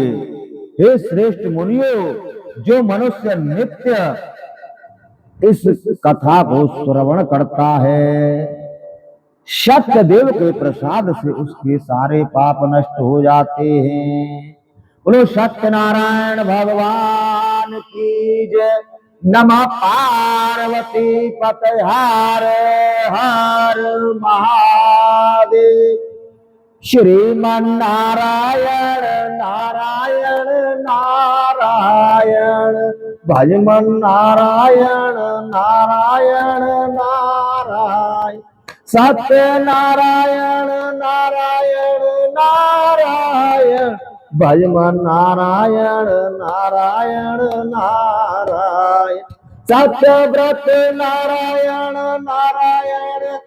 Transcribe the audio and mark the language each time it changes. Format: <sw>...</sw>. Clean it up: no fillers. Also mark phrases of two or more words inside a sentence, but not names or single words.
<hi>हे श्रेष्ठ मुनियों, जो मनुष्य नित्य इस कथा को श्रवण करता है, सत्य देव के प्रसाद से उसके सारे पाप नष्ट हो जाते हैं। बोलो सत्यनारायण भगवान की जय।</hi> <sa>नमः पार्वती पते हर हर महादेव।</sa> <hi>श्रीमन नारायण नारायण नारायण, भजमन नारायण नारायण नारायण, सत्य नारायण नारायण नारायण, भजमन नारायण नारायण नारायण, सत्य व्रत नारायण नारायण</hi>